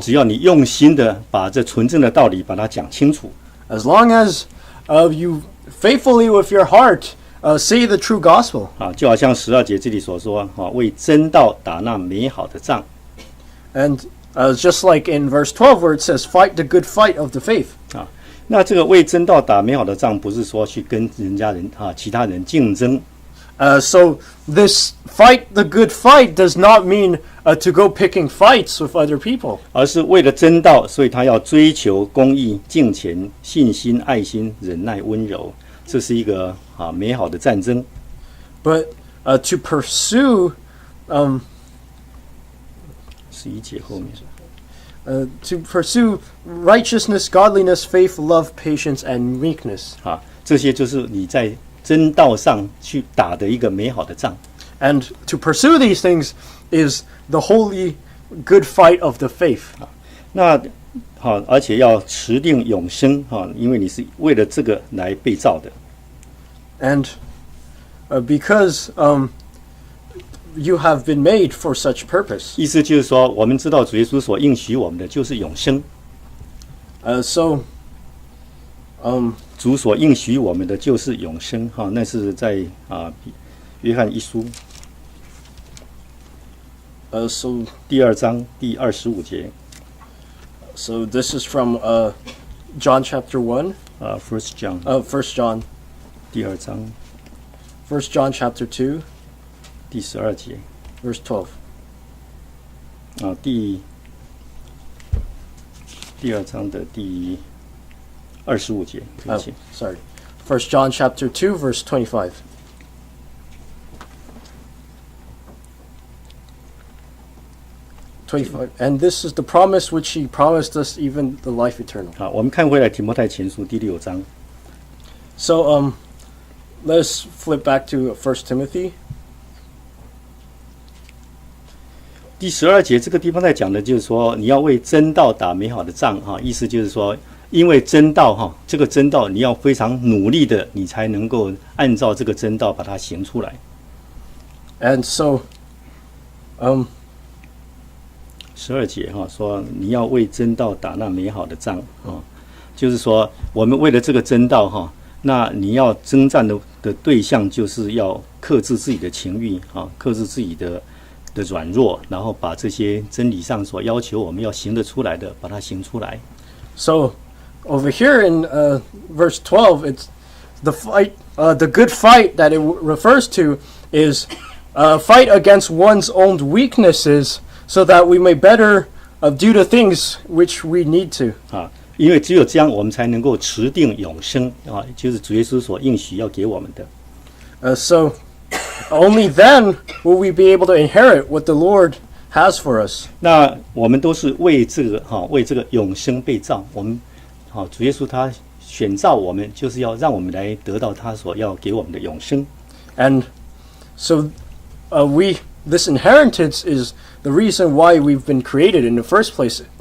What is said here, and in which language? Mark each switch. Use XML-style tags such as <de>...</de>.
<zh>只要你用心的把这纯正的道理把它讲清楚。</zh> <en>As long as you faithfully with your heart say the true gospel.</en> <zh>就好像12节这里所说，为真道打那美好的仗。</zh> <en>And just like in verse 12 where it says, fight the good fight of the faith.</en> <zh>那这个为真道打美好的仗，不是说去跟其他人竞争。</zh> <en>So this fight the good fight does not mean to go picking fights with other people.</en> <zh>而是为了真道，所以他要追求公义、敬虔、信心、爱心、忍耐、温柔。这是一个美好的战争。</zh> <en>But to pursue</en> <zh>11节后面。</zh> <en>to pursue righteousness, godliness, faith, love, patience, and meekness.</en> <zh>这些就是你在真道上去打的一个美好的仗。</zh> <en>And to pursue these things is the holy good fight of the faith.</en> <zh>那而且要持定永生因为你是为了这个来被造的。</zh> <en>And because you have been made for such purpose.</en> <zh>意思就是说，我们知道主耶稣所应许我们的就是永生。</zh> <en>So</en> <zh>主所应许我们的就是永生那是在约翰一书</zh> <en>so</en> <zh>第2章第25节。</zh> <en>So this is from John chapter 1. First John. 1 John.</en> <zh>第2章。</zh> <en>1 John chapter 2.</en> <zh>第12节。</zh> <en>Verse 12.</en> <zh>第2章的第25节。</zh> <en>Sorry. 1 John chapter 2 verse 25. 25. And this is the promise which he promised us, even the life eternal.</en> <zh>我们看回来提摩太前书第6章。</zh> <en>So let's flip back to 1 Timothy.</en> <zh>第12节这个地方在讲的就是说，你要为真道打美好的仗意思就是说，因为真道这个真道你要非常努力的，你才能够按照这个真道把它行出来。</zh> <en>And so</en> <zh>12节说你要为真道打那美好的仗就是说我们为了这个真道那你要征战的对象就是要克制自己的情欲克制自己的软弱，然后把这些真理上所要求我们要行得出来的，把它行出来。</zh> <en>So over here in verse 12, it the good fight that it refers to is a fight against one's own weaknesses, so that we may better do the things which we need to.</en> <zh>因为只有这样，我们才能够持定永生就是主耶稣所应许要给我们的。</zh> <en>So only then will we be able to inherit what the Lord has for us.</en> <zh>那我们都是为这个永生被造，我们主耶稣他选造我们，就是要让我们来得到他所要给我们的永生。</zh> <en>And so this inheritance is the reason why we've been created in the first place.</en>